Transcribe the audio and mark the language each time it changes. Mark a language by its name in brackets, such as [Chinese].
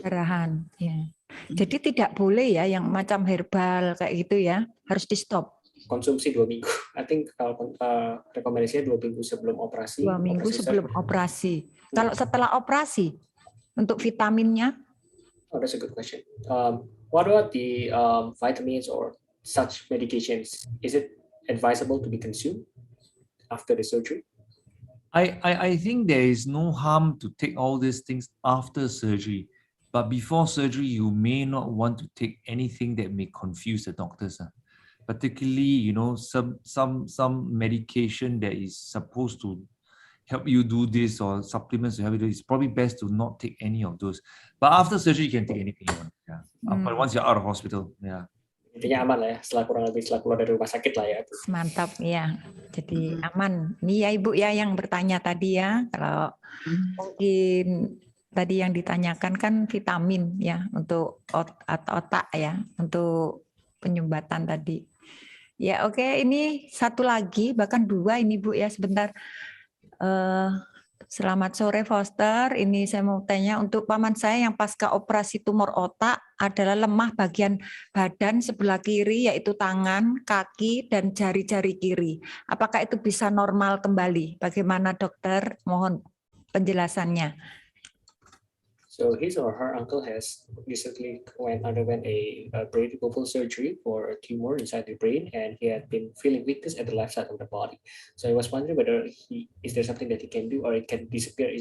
[Indonesian] Perdarahan, ya. Jadi tidak boleh ya yang macam herbal kayak gitu ya, harus di stop. Konsumsi 2 minggu. [English] I think [Indonesian] kalau rekomendasinya 2 minggu sebelum operasi. 2 minggu sebelum operasi. Kalau setelah operasi, untuk vitaminnya? [English] Oh, that's a good question. What about the vitamins or such medications? Is it advisable to be consumed after the surgery? I think there is no harm to take all these things after surgery, but before surgery, you may not want to take anything that may confuse the doctors. Particularly, some medication that is supposed to help you do this or supplements to help you do this. It's probably best to not take any of those. But after surgery, you can take anything you want. Yeah. But once you're out of hospital, yeah. [Indonesian] Intinya aman lah ya, setelah keluar dari rumah sakit lah ya. Mantap ya, jadi aman. Ini ya Ibu ya yang bertanya tadi ya, kalau mungkin tadi yang ditanyakan kan vitamin ya untuk otak ya, untuk penyumbatan tadi. Ya oke, ini satu lagi, bahkan dua ini Bu ya sebentar. Selamat sore Foster, ini saya mau tanya untuk paman saya yang pasca operasi tumor otak adalah lemah bagian badan sebelah kiri yaitu tangan, kaki, dan jari-jari kiri. Apakah itu bisa normal kembali? Bagaimana dokter? Mohon penjelasannya. [English] So his or her uncle has recently underwent a brain removal surgery for a tumor inside the brain, and he had been feeling weakness at the left side of the body. So I was wondering whether is there something that he can do, or it can disappear?